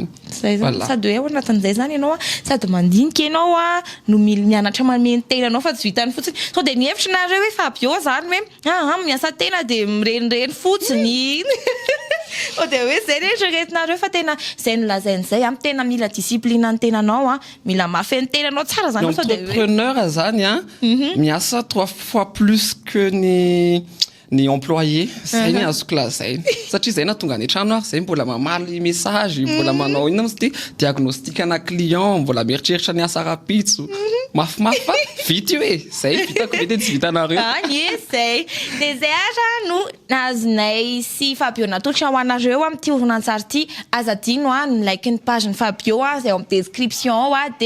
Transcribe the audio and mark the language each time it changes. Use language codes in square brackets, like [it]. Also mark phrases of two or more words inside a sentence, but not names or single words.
[mg] sady hoe anatin'izay zany ianao sady mandinika ianao no mianatra mameno tenanao fa tsy vitany fotsiny so de mihevitra nareo hoe Fabio zany hoe miasa tena de mirenireny fotsiny de hoe zay rehetraretinareo fa tena zay nolazain'izay tena mila discipline ny tenanao mila mafy ny tenanao tsara zany entrepreneur zany miasa [fr] 3 fois plus [mg] que ny employé zay ny azoko lazaina satria zay na tonga any trano zay mbola mamaly message mbola manao ina moa diagnostic ana client mbola mieritreritra ny asa rapitso mafimafy fa vita io zay vitako mety tsy vitanareo zay de zay no nazonay sy Fabio natolotra ho anareo amin'ity horonan-tsary ity azadino ny like ny page ny Fabio zay amin'ny description ao de